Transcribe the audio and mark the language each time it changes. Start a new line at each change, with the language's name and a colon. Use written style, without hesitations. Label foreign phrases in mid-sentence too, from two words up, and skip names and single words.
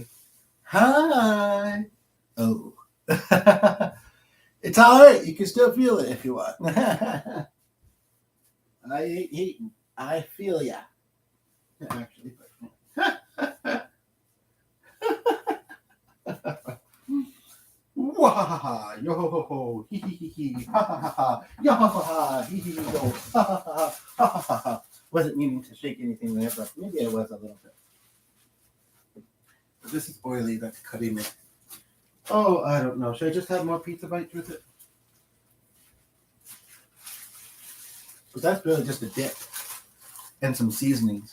English: Hi. Oh. It's all right. You can still feel it if you want. I ain't hating. I feel ya. Actually, but Wah, yo ho ho ho, hee hee hee hee, ha ha ha ha, yo ha ha ha, hee hee hee yo, ha ha ha ha ha ha ha. Wasn't meaning to shake anything there, but maybe I was a little bit. But this is oily, that's cutting it. Oh, I don't know. Should I just have more pizza bites with it? Because that's really just a dip and some seasonings.